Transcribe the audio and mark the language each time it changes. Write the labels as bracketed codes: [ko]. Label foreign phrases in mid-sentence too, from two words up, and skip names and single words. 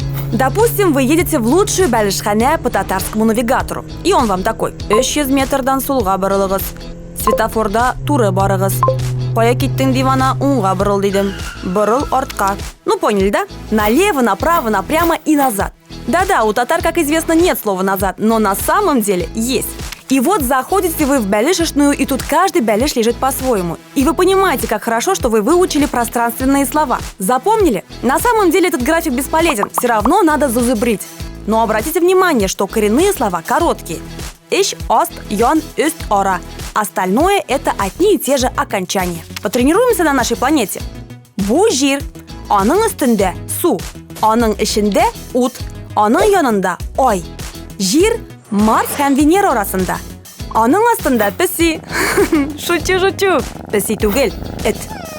[ru] Допустим, вы едете в лучшую бәлішхәнә по татарскому навигатору. И он вам такой: [tt] 300 метрдан сулга борылыгыз, светофорда туры барыгыз. Кая киттең дивана, уңга борыл дидем. Борыл артка. [ru] Ну поняли, да? Налево, направо, напрямо и назад. Да-да, у татар, как известно, нет слова «назад», но на самом деле есть. И вот заходите вы в бәлішешную, и тут каждый бәліш лежит по-своему. И вы понимаете, как хорошо, что вы выучили пространственные слова. Запомнили? На самом деле этот график бесполезен, все равно надо зазубрить. Но обратите внимание, что коренные слова короткие. [tt] Иш, ост, йон, üst, ора. [ru] Остальное – это одни и те же окончания. Потренируемся на нашей планете. [tt] Бу жир. Аның өстендә су. Аның эчендә ут. Аның янында ай. Жир Марс һәм Венера арасында. Аның астында песи. Шучу. Песи түгел, эт.